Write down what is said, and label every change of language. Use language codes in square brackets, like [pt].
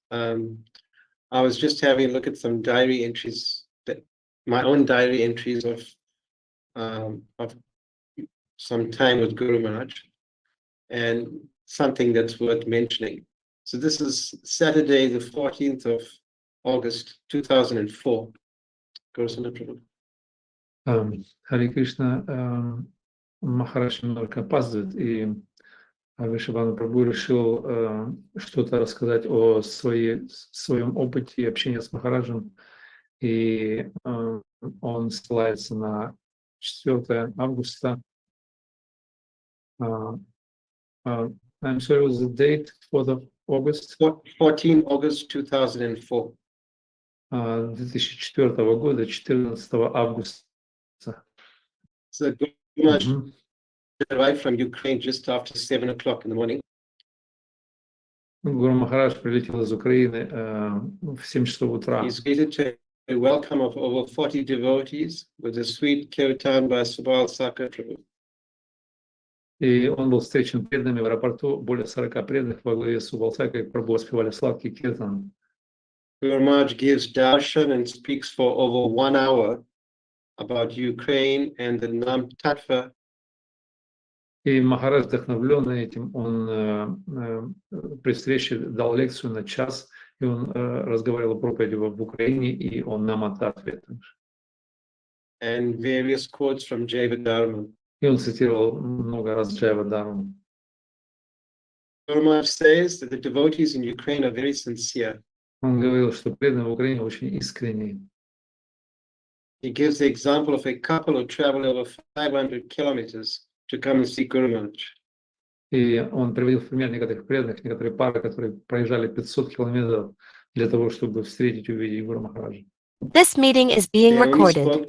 [en] I was just having a look at some diary entries, my own diary entries of some time with Guru Maharaj, and something that's worth mentioning. So this is Saturday, the 14th of August, 2004. Guru Prabhu. [ru] Харе Кришна, Махарадж немного опаздывает, и Вишвана Прабху решил что-то рассказать о своем опыте общения с Махараджем, и он ссылается на 4 августа. [en] I'm sorry, was the date for the August? 14 August 2004. [ru] 2004 года, 14 августа. [en] So Guru Maharaj arrived from Ukraine just after 7 o'clock in the morning. [ru] Гуру Махарадж прилетел из Украины в 7 часов утра. [en] He's greeted to a welcome of over 40 devotees with a sweet kirtan by Subal Sakar Prabhu. [ru] И он был встречен преданными в аэропорту, более 40 преданных во главе с Убалсакой Прабху воспевали сладкий киртан. [en] Guru Maharaj gives darshan and speaks for over 1 hour about Ukraine and the Nam Tattva. [ru] И Махарадж, вдохновленный этим, он при встрече дал лекцию на час, и он разговаривал о проповеди в Украине, и он нам ответил. [en] And various quotes from Jaiva Dharma. [ru] И он цитировал много раз Джайва Дхарму. [en] Guru Maharaj says that the devotees in Ukraine are very sincere. [ru] Он говорил, что преданные в Украине очень искренние. [en] He gives the example of a couple who travel over 500 kilometers to come and see Guru Maharaj. [ru] И он приводил в пример некоторых преданных, некоторые пары, которые проезжали 500 километров для того, чтобы встретить и увидеть Гуру Махараджа. [en] This meeting is being recorded.